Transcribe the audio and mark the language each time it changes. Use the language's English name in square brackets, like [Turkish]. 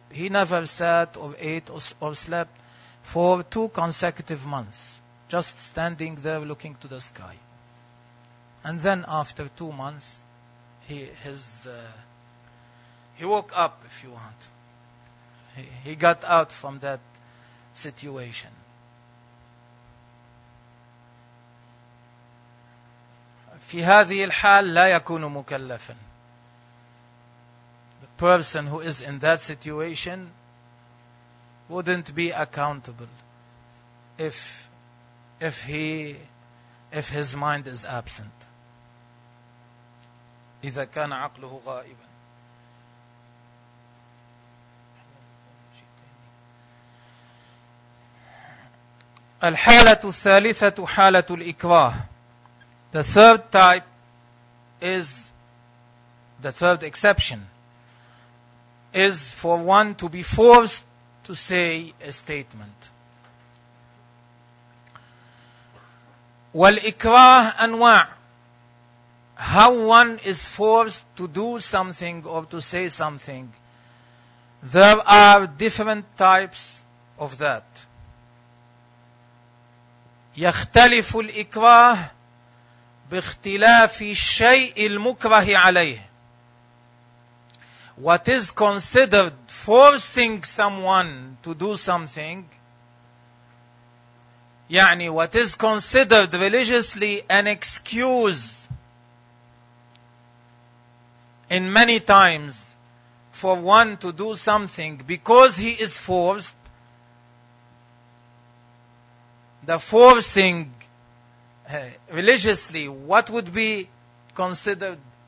[English] He never sat or ate or slept for two consecutive months, just standing there looking to the sky. And then after 2 months, he woke up, if you want. He got out from that situation. [Arabic] في هذه الحال لا يكون مكلفا. [English] The person who is in that situation wouldn't be accountable if his mind is absent. [Arabic] إذا كان عقله غائبا. الحالة الثالثة حالة الإكراه. [English] The third type is, the third exception, is for one to be forced to say a statement. [Arabic] وَالْإِكْرَاهُ أَنْوَاعُ. [English] How one is forced to do something or to say something, there are different types of that. [Arabic] يَخْتَلِفُ الْإِكْرَاهُ باختلاف الشيء المكره عليه. [English] What is considered forcing someone to do something, يعني what is considered religiously an excuse in many times for one to do something because he is forced, the forcing religiously, what would be considered?